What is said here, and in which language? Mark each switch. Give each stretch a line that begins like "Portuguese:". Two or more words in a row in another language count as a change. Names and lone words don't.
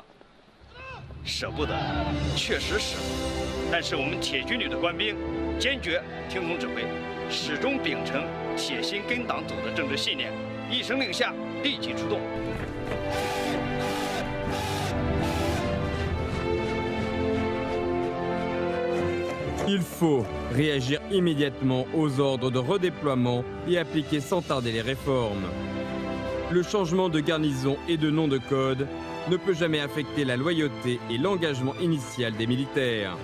Chinese: 舍不得，确实舍不得。但是我们铁军旅的官兵坚决听从指挥，始终秉承铁心跟党走的政治信念，一声令下，立即出动。”
French: Il faut réagir immédiatement aux ordres de redéploiement et appliquer sans tarder les réformes. Le changement de garnison et de nom de code ne peut jamais affecter la loyauté et l'engagement initial des militaires.